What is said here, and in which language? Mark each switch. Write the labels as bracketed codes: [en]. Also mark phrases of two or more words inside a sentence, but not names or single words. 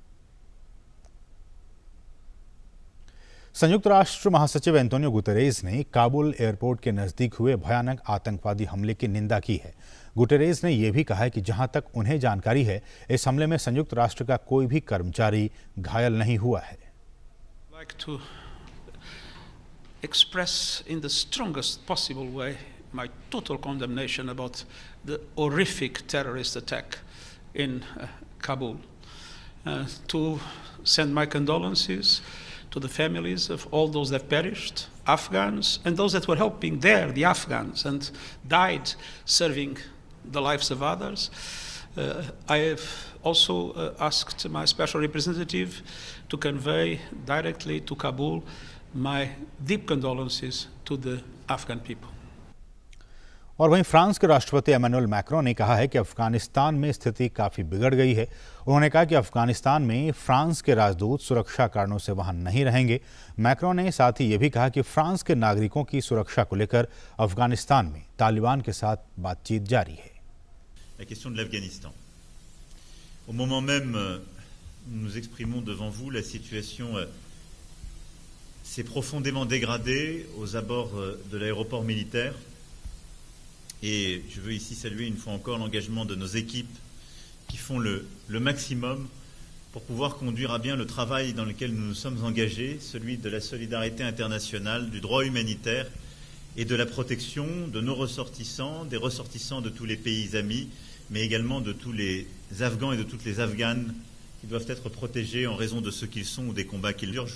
[hi] संयुक्त राष्ट्र महासचिव एंटोनियो गुतेरेस ने काबुल एयरपोर्ट के नजदीक हुए भयानक आतंकवादी हमले की निंदा की है। गुतेरेस ने यह भी कहा है कि जहां तक उन्हें जानकारी है, इस हमले में संयुक्त राष्ट्र का कोई भी कर्मचारी घायल नहीं हुआ है। [en] Like to express in the strongest possible way my total condemnation about the horrific terrorist attack in Kabul. To send my condolences to the families of all those that perished, Afghans, and those that were helping there, the Afghans, and died serving the lives of others. I have also asked my special representative to convey directly to Kabul my deep condolences to the Afghan people. [hi] और वहीं फ्रांस के राष्ट्रपति एमेनुअल मैक्रों ने कहा है कि अफगानिस्तान में स्थिति काफ़ी बिगड़ गई है। उन्होंने कहा कि अफगानिस्तान में फ्रांस के राजदूत सुरक्षा कारणों से वहां नहीं रहेंगे। मैक्रों ने साथ ही ये भी कहा कि फ्रांस के नागरिकों की सुरक्षा को लेकर अफगानिस्तान में तालिबान के साथ बातचीत जारी है। [fr] La question de l'Afghanistan. Au moment même où nous exprimons devant vous, la situation s'est profondément dégradée aux abords de l'aéroport militaire. Et je veux ici saluer une fois encore l'engagement de nos équipes qui font le maximum pour pouvoir conduire à bien le travail dans lequel nous nous sommes engagés, celui de la solidarité internationale, du droit humanitaire et de la protection de nos ressortissants, des ressortissants de tous les pays amis, mais également de tous les Afghans et de toutes les Afghanes qui doivent être protégés en raison de ce qu'ils sont ou des combats qu'ils mènent.